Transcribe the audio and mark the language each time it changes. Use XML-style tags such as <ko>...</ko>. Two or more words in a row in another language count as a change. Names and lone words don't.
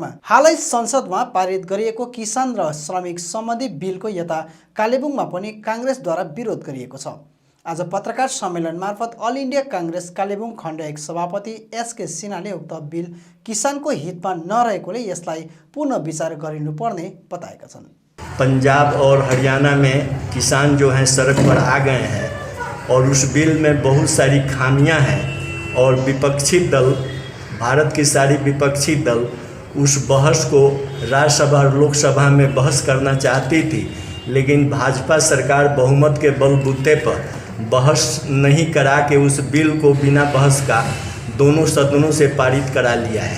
<ne>हालै संसदमा पारित गरिएको किसान र श्रमिक सम्बन्धी बिलको यता कालेबुङमा पनि काङ्ग्रेसद्वारा विरोध गरिएको छ। आज पत्रकार सम्मेलन मार्फत अल इन्डिया काङ्ग्रेस कालेबुङ खण्ड 1 सभापति एसके सिन्हाले उक्त बिल किसानको हितमा नरहेकोले यसलाई पुनः विचार गरिनुपर्ने बताएका छन्।</ne> <hi>पंजाब और हरियाणा में किसान जो हैं सड़क पर आ गए हैं और उस बिल में बहुत सारी खामियां हैं और विपक्षी दल, भारत की सारी विपक्षी दल उस बहस को राज्यसभा और लोकसभा में बहस करना चाहती थी, लेकिन भाजपा सरकार बहुमत के बलबूते पर बहस नहीं करा के उस बिल को बिना बहस का दोनों सदनों से पारित करा लिया है।</hi>